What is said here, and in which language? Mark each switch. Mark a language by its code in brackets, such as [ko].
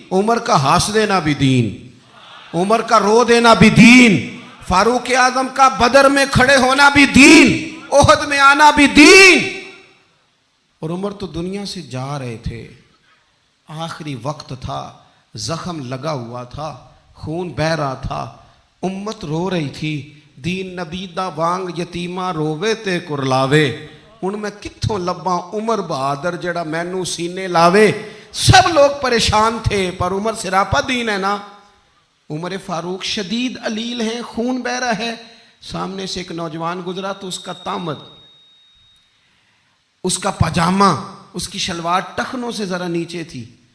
[ur] عمر کا ہنس دینا بھی دین, عمر کا رو دینا بھی دین, فاروق اعظم کا بدر میں کھڑے ہونا بھی دین, احد میں آنا بھی دین. اور عمر تو دنیا سے جا رہے تھے, آخری وقت تھا, زخم لگا ہوا تھا, خون بہ رہا تھا, امت رو رہی تھی. [pa] دین نبی دا وانگ یتیمہ رووے تے کرلاوے, ان میں کتھوں لباں عمر بہادر جڑا مینو سینے لاوے. [ur] سب لوگ پریشان تھے پر عمر سراپا دین ہے نا. عمر فاروق شدید علیل ہیں, خون بہ رہا ہے. سامنے سے ایک نوجوان گزرا تو اس کا تامد, اس کا پاجامہ, اس کی شلوار ٹخنوں سے ذرا نیچے تھی.